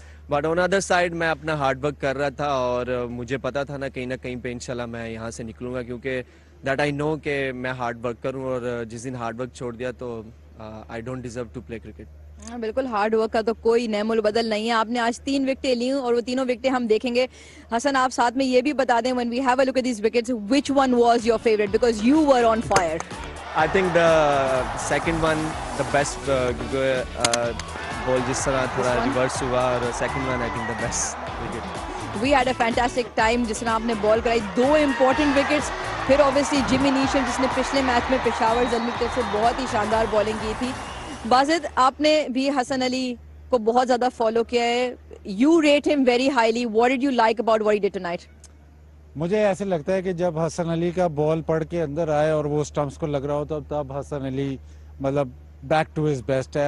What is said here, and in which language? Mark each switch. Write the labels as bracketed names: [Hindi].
[English] but on other side [Hindi] मैं अपना hard work कर रहा था और मुझे पता था ना कहीं पे इंशाल्लाह मैं यहाँ से निकलूँगा, क्योंकि [English] that I know [Hindi] कि मैं हार्ड वर्क करूँ. और जिस दिन हार्ड वर्क छोड़ दिया तो [English] I don't deserve to play cricket. [Hindi] बिल्कुल, हार्ड वर्क का तो कोई नेमोल बदल नहीं है. आपने आज 3 विकेटें ली और वो तीनों विकेटें हम देखेंगे. [English] Hasan, [Hindi] आप साथ में ये भी बता दें, [English] when we have a look at these wickets, which one was your favorite because you were on fire? I think the second one the best, [Hindi] क्योंकि बॉल जिस तरह थोड़ा रिवर्स हुआ, [English] और second one I think the best wicket. We had a fantastic time [Hindi] जिस तरह आपने ball कराई, [English] 2 important wickets. [Hindi] फिर ऑब्वियसली जिमी नीशल जिसने पिछले मैच में पेशावर ज़ल्मी की तरफ से बहुत ही शानदार बॉलिंग की थी. बाजिद, आपने भी हसन अली को बहुत ज़्यादा फॉलो किया है. [English] You rate him very highly. What did you like about what he did tonight? [Hindi] मुझे ऐसे लगता है कि जब हसन अली का बॉल पड़ के अंदर आए और वो स्टंप्स को लग रहा हो तब हसन अली मतलब बैक टू हिज बेस्ट है.